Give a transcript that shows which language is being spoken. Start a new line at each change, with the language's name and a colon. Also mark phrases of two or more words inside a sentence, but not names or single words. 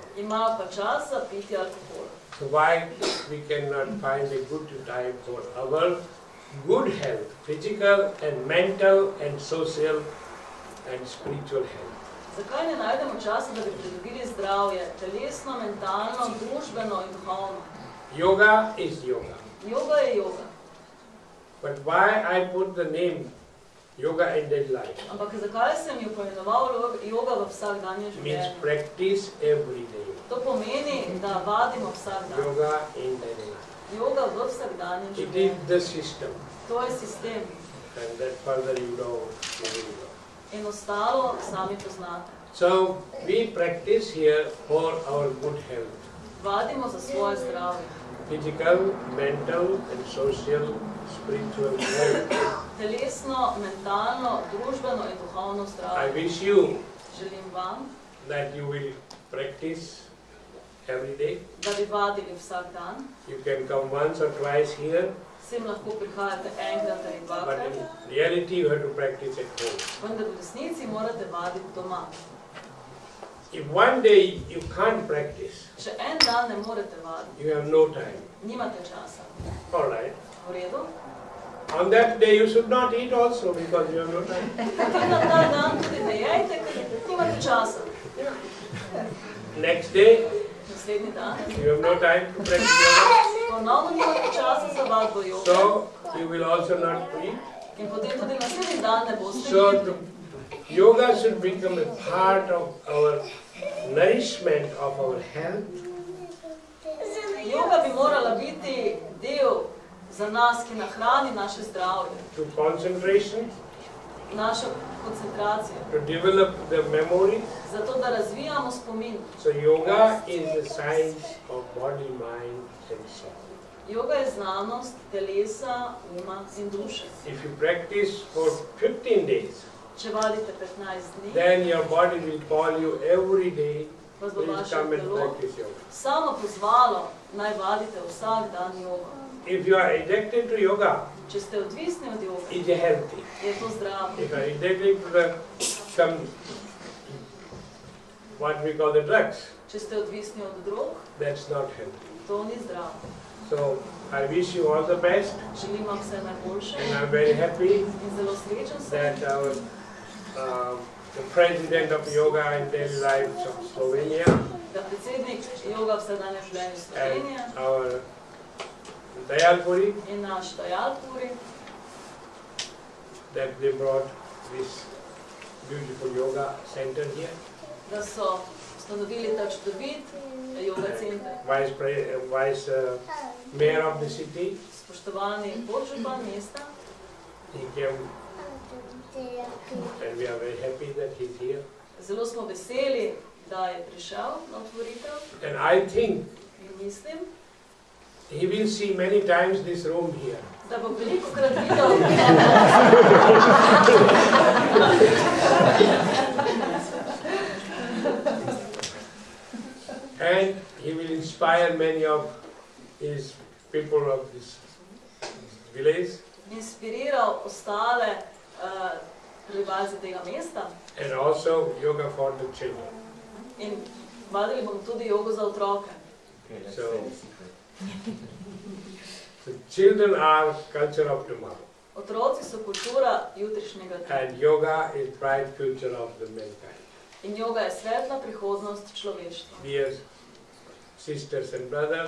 Slovenian: Imajo pa čas za pitje alkohola.
English: So why we cannot find a good time for our good health, physical and mental and social and spiritual health?
Slovenian: Zakaj ne najdemo časa, da bi pridobili zdravje, telesno, mentalno, družbeno in duhovno?
English: Yoga is yoga.
Slovenian: Joga je joga.
English: But why I put the name Yoga in daily life
Slovenian: Ampak zakaj sem jo poimenoval joga v vsakdanjem
English: means
Slovenian: življenju?
English: practice every day.
Slovenian: To pomeni, da vadimo vsak dan.
English: Yoga in daily life.
Slovenian: Joga v vsakdanjem
English: It is
Slovenian: življenju.
English: the system,
Slovenian: To je sistem.
English: and that further you know.
Slovenian: In ostalo sami poznate.
English: So we practice here for our good health,
Slovenian: Vadimo za svoje zdravje.
English: physical, mental, and social, spiritual health.
Slovenian: Telesno, mentalno, družbeno in duhovno
English: I
Slovenian: zdravje.
English: wish you
Slovenian: Želim vam,
English: that you will practice every day.
Slovenian: da bi vadili vsak dan.
English: You can come once or twice here,
Slovenian: Sem lahko prihajate enkrat ali
English: but
Slovenian: dvakrat,
English: in reality you have to practice at home.
Slovenian: vendar v resnici morate vaditi doma.
English: If one day you can't practice,
Slovenian: Če en dan ne morete vaditi,
English: you have no time.
Slovenian: nimate časa.
English: All right.
Slovenian: V redu?
English: On that day you should not eat also because you have no time.
Slovenian: Potem na ta dan tudi ne jejte, ker nimate časa.
English: Next day
Slovenian: Naslednji dan
English: you have no time to practice yoga,
Slovenian: ponovno nimate časa za vadbo joge
English: so you will also not eat.
Slovenian: in potem tudi naslednji dan ne boste
English: So
Slovenian: jedli.
English: yoga should become a part of our nourishment of our health.
Slovenian: Joga bi morala biti del za nas, ki nahrani naše zdravje,
English: To concentration,
Slovenian: našo koncentracijo,
English: to develop the memory.
Slovenian: zato da razvijamo spomin.
English: So yoga is the science of body, mind and soul.
Slovenian: Joga je znanost telesa, uma in duše.
English: If you practice for 15 days,
Slovenian: Če vadite 15 dni,
English: then your body will call you every day,
Slovenian: vas bo
English: please
Slovenian: vaše
English: come and
Slovenian: telo
English: practice yoga.
Slovenian: samo pozvalo, naj vadite vsak dan jogo.
English: If you are addicted to yoga,
Slovenian: Če ste odvisni od joge,
English: it is healthy.
Slovenian: je to zdravo.
English: If you are addicted to some, what we call the drugs,
Slovenian: Če ste odvisni od drog,
English: that's not healthy.
Slovenian: to ni zdravo.
English: So I wish you all the best,
Slovenian: Želim vam vse najboljše
English: and I'm very happy
Slovenian: in zelo srečen sem,
English: that our the president of Yoga and Daily Life of Slovenia
Slovenian: da predsednik joga vsakdanjem življenju
English: and
Slovenian: Slovenije
English: our Dayalpuri,
Slovenian: in naš Dajalpuri,
English: that they brought this beautiful yoga center here.
Slovenian: da so ustanovili ta čudovit joga center.
English: Vice mayor of the city,
Slovenian: Spoštovani podžupan mesta,
English: he came, and we are very happy that he's here.
Slovenian: zelo smo veseli, da je prišel na otvoritev
English: And I think
Slovenian: in mislim,
English: he will see many times this room here.
Slovenian: da bo veliko krat videl
English: And he will inspire many of his people of this village
Slovenian: inspiriral ostale prebivalce tega mesta
English: and also yoga for the children.
Slovenian: in vadili bomo tudi jogo za otroke.
English: So the children are culture of tomorrow,
Slovenian: Otroci so kultura jutrišnjega dne
English: and yoga is bright future of the mankind.
Slovenian: in joga je svetla prihodnost človeštva.
English: Dear sisters and brothers,